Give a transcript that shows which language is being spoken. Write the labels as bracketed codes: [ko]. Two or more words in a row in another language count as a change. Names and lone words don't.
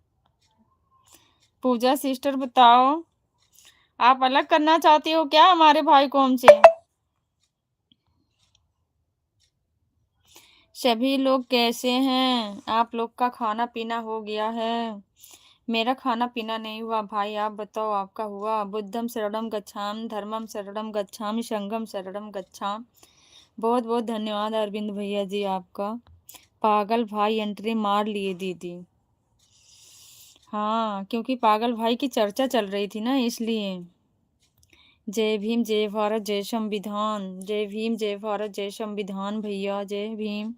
[hi] पूजा सिस्टर बताओ, आप अलग करना चाहती हो क्या हमारे भाई को हमसे? सभी लोग कैसे हैं? आप लोग का खाना पीना हो गया है? मेरा खाना पीना नहीं हुआ भाई, आप बताओ आपका हुआ? [pi] बुद्धम शरणम गच्छाम, धर्मम शरणम गच्छामि, संघम शरणम गच्छाम। [hi] बहुत बहुत धन्यवाद अरविंद भैया जी आपका। पागल भाई एंट्री मार लिए दीदी। हाँ क्योंकि पागल भाई की चर्चा चल रही थी ना, इसलिए। जय भीम, जय भारत, जय संविधान, जय भीम, जय भारत, जय संविधान भैया, जय भीम।